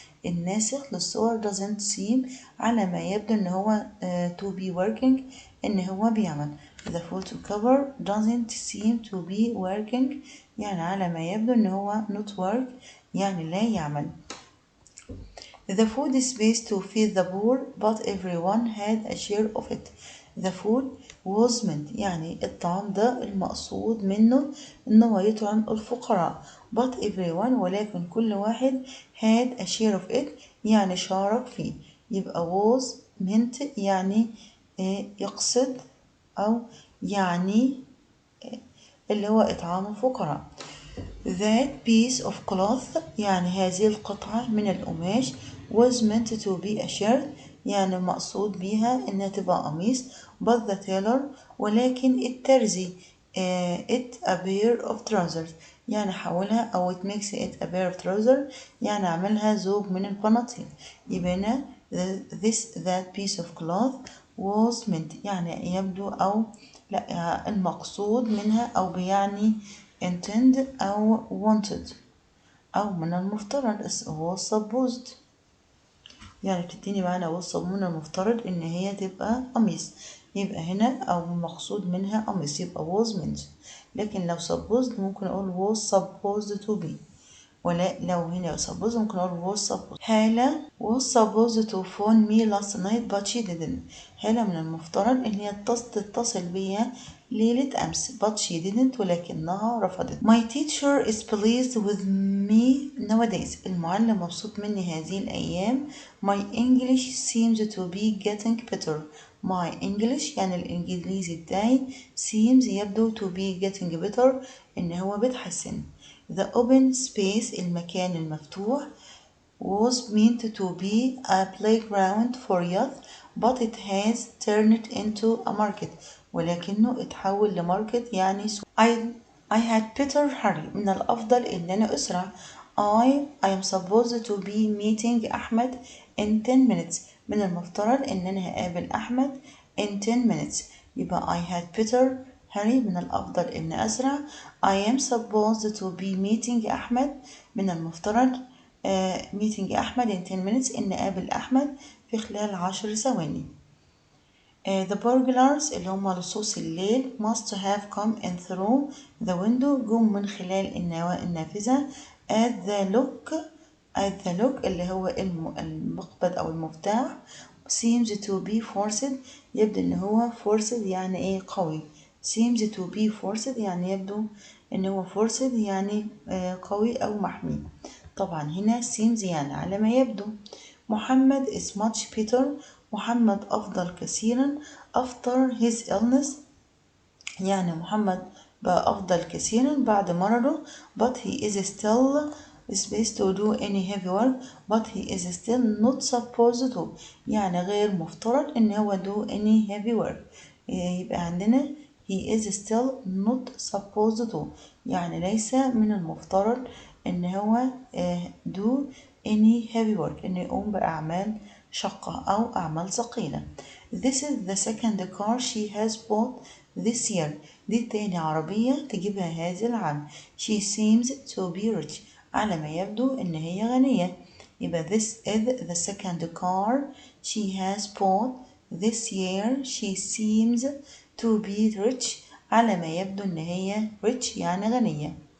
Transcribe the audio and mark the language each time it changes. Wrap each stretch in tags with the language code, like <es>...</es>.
<ar>الناسخ للصور</ar> <en>doesn't seem</en> <ar>على ما يبدو إن هو</ar> <en>to be working</en> <ar>إن هو بيعمل.</ar> <en>the photocopy doesn't seem to be working</en> <ar>يعني على ما يبدو إن هو</ar> <en>not work</en> <ar>يعني لا يعمل.</ar> <en>The food is supposed to feed the poor but everyone had a share of it. The food was meant</en> <ar>يعني الطعام ده المقصود منه إن هو يطعم الفقراء</ar> <en>but everyone</en> <ar>ولكن كل واحد</ar> <en>had a share of it</en> <ar>يعني شارك فيه. يبقى</ar> <en>was meant</en> <ar>يعني يقصد أو يعني اللي هو إطعام الفقراء.</ar> <en>That piece of cloth</en> <ar>يعني هذه القطعة من القماش</ar> <en>was meant to be a shirt</en> <ar>يعني مقصود بيها إنها تبقى قميص</ar> <en>but the tailor</en> <ar>ولكن الترزي</ar> <en>it a pair of trousers</en> <ar>يعني حولها أو</ar> <en>it makes it a pair of trousers</en> <ar>يعني عملها زوج من البناطيل. يبقى هنا</ar> <en>that piece of cloth was meant</en> <ar>يعني يبدو أو لا المقصود منها أو بيعني intend أو wanted أو من المفترض was supposed يعني بتديني معنى was من المفترض إن هي تبقى قميص. يبقى هنا أو المقصود منها قميص يبقى</ar> <en>was meant.</en> <ar>لكن لو supposed ممكن أقول</ar> <en>was supposed to be.</en> <ar>ولا لو هنا suppose ممكن أقول</ar> <en>was supposed. Hala was supposed to phone me last night but she didn't.</en> <ar>هالة من المفترض إن هي تتصل بيا ليلة أمس</ar> <en>but she didn't</en> <ar>ولكنها رفضت.</ar> <en>My teacher is pleased with me nowadays.</en> <ar>المعلم مبسوط مني هذه الأيام.</ar> <en>My English seems to be getting better. My English</en> <ar>يعني الإنجليزي بتاعي</ar> <en>seems يبدو to be getting better</en> <ar>إن هو بيتحسن.</ar> <en>The open space</en> <ar>المكان المفتوح</ar> <en>was meant to be a playground for youth but it has turned into a market</en> <ar>ولكنه اتحول لماركت يعني سوق.</ar> <en>I had better hurry</en> <ar>من الأفضل إن أنا أسرع.</ar> <en>I am supposed to be meeting أحمد in 10 minutes.</en> <ar>من المفترض إن أنا هقابل أحمد</ar> <en>in 10 minutes.</en> <ar>يبقى</ar> <en>I had better hurry</en> <ar>من الأفضل إن أسرع.</ar> <en>I am supposed to be meeting أحمد</en> <ar>من المفترض</ar> <en>meeting أحمد in 10 minutes</en> <ar>إن أقابل أحمد في خلال 10 ثواني.</ar> <en>The burglars</en> <ar>اللي هم لصوص الليل</ar> <en>must have come in through the window</en> <ar>جم من خلال النافذة</ar> <en>at the lock</en> <ar>اللي هو المقبض أو المفتاح</ar> <en>seems to be forced</en> <ar>يبدو إن هو forced يعني إيه قوي.</ar> <en>seems to be forced</en> <ar>يعني يبدو إن هو forced يعني قوي أو محمي. طبعا هنا seems يعني على ما يبدو.</ar> <en>محمد is much better.</en> <ar>محمد أفضل كثيرا</ar> <en>after his illness</en> <ar>يعني محمد بقى أفضل كثيرا بعد مرضه</ar> <en>but he is still supposed to do any heavy work but he is still not supposed to</en> <ar>يعني غير مفترض إن هو</ar> <en>do any heavy work.</en> <ar>يبقى عندنا</ar> <en>he is still not supposed to</en> <ar>يعني ليس من المفترض إن هو</ar> <en>do any heavy work</en> <ar>إنه يقوم بأعمال شقة أو أعمال ثقيلة.</ar> <en>This is the second car she has bought this year.</en> <ar>دي تاني عربية تجيبها هذا العام.</ar> <en>She seems to be rich.</en> <ar>على ما يبدو إن هي غنية.</ar> <en>يبقى this is the second car she has bought this year. She seems to be rich.</en> <ar>على ما يبدو إن هي rich يعني غنية.</ar>